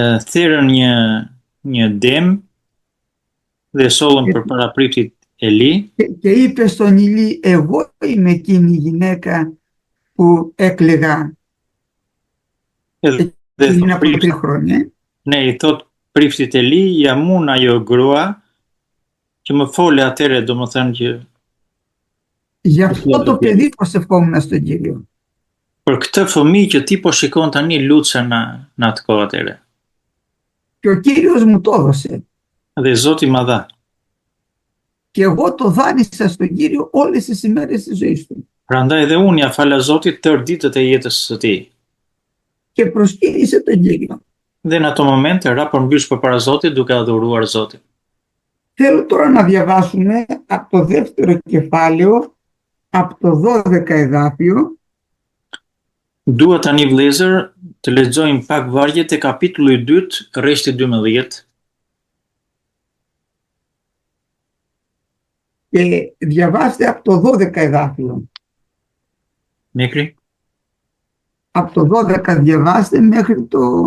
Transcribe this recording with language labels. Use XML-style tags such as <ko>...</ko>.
<sq>Thirrën një dem dhe sollën përpara priftit Eli.</sq> <el>Και είπε στον Ηλί, εγώ είμαι εκείνη η γυναίκα που έκλαιγα εκείνα από 3 χρόνια.</el> <sq>Ναι, i thot priftit Eli, jam unë ajo grua që më fole atëre, domethënë që</sq> <el>Γι' αυτό το παιδί προσευχόμουν στον Κύριο.</el> <sq>Për këtë fëmijë që ti po shikon tani lutse në atë kohë atëre.</sq> <el>Και ο Κύριος μου το έδωσε.</el> <sq>Dhe Zoti ma dha.</sq> <el>Και εγώ το δάνεισα στον Κύριο όλες τις ημέρες της ζωής του.</el> <sq>Prandaj edhe unë ja fala Zotit tërë ditët e jetës së tij.</sq> <el>Και προσκύνησε τον Κύριο.</el> <sq>Dhe në ato momente ra përmbysh përpara Zotit duke adhuruar Zotin.</sq> <el>Θέλω τώρα να διαβάσουμε από το δεύτερο κεφάλαιο, από το 12 εδάφιο.</el> <sq>Dua tani vëllezër të lexojmë pak vargje te kapitulli 2, rreshti 12.</sq> <el>Και διαβάστε από το 12 εδάφιο. Μέχρι? Από το 12 διαβάστε μέχρι το...</el>